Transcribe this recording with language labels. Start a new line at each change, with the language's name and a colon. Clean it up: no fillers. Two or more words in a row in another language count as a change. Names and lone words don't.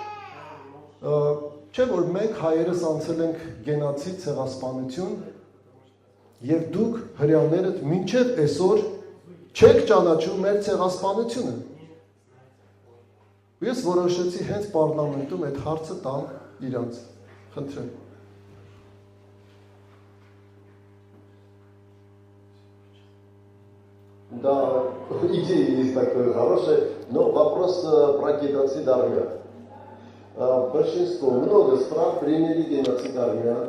Armenian: չէ որ մենք հայերս անցել ենք գենոցիդ, ցեղասպանություն, եւ դուք հրեաներդ մինչեւ այսօր չեք ճանաչում մեր ցեղասպանությունը։ Ես որոշեցի հենց պարլամենտում այդ հարցը տամ իրանց։ Խնդրեմ։
Russian: Да, идея есть такая хорошая, но вопрос про геноцид армян. Большинство, много стран приняли геноцид армян.